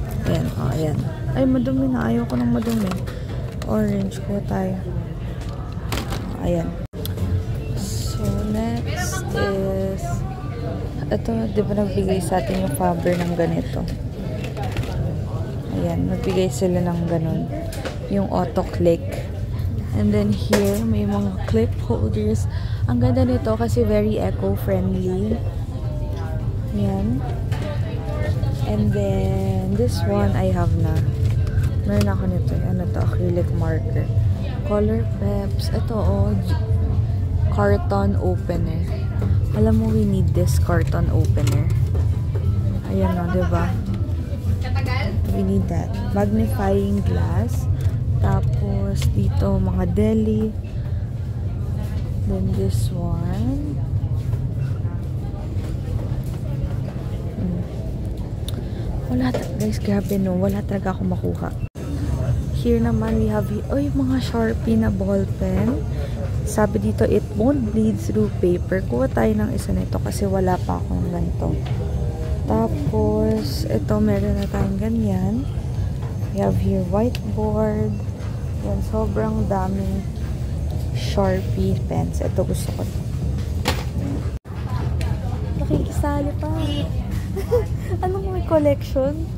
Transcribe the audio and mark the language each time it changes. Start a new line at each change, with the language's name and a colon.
Filipino: Ayan, oh, ayan. Ay, madumi na. Ayaw ko ng madumi. Orange ko tayo. Ayan. So, next is ito, di ba nagbigay sa atin yung Faber ng ganito? Ayan, nagbigay sila ng ganun. Yung auto-click.
English: And then here,
Filipino: may mga clip holders. Ang ganda nito kasi
English: very eco-friendly.
Filipino: Ayan.
English: And then, this one I have na.
Filipino: Meron ako nito. Ano to? Acrylic marker. Color Peps. Ito, oh.
English: Carton opener.
Filipino: Alam mo,
English: we need this carton opener.
Filipino: Ayan o, diba?
English: We need that. Magnifying glass.
Filipino: Tapos, dito, mga deli.
English: Then, this one.
Filipino: Wala, guys, grabe no. Wala talaga ako makuha.
English: Here
Filipino: naman,
English: we have,
Filipino: oy, mga Sharpie na ball pen. Sabi dito,
English: it won't bleed through paper.
Filipino: Kuha tayo ng isa nito kasi wala pa akong ganito. Tapos, ito, meron na tayong ganyan.
English: We have here whiteboard.
Filipino: Yan, sobrang daming Sharpie pens. Ito, gusto ko. Nakikisali pa. Anong may collection?